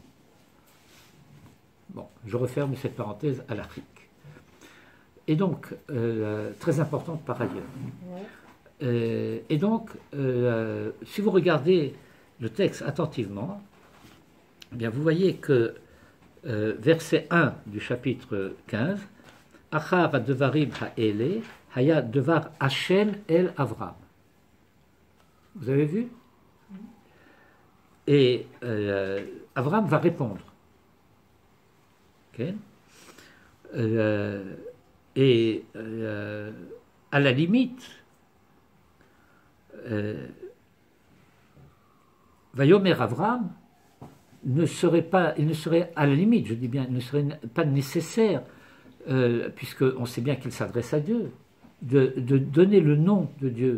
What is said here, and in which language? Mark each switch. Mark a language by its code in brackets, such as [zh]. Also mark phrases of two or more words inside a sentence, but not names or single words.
[fr] Bon, je referme cette parenthèse à l'Afrique. Et donc, très importante par ailleurs. Et donc, si vous regardez le texte attentivement, eh bien vous voyez que verset 1 du chapitre 15, [he] אחר הדברים האלה, היה דבר השם אל אברם. [fr] Vous avez vu? Et Avram va répondre. Okay. Et à la limite, [he] ויאמר אברם [fr] il ne serait à la limite, je dis bien, il ne serait pas nécessaire, puisqu'on sait bien qu'il s'adresse à Dieu, de donner le nom de Dieu.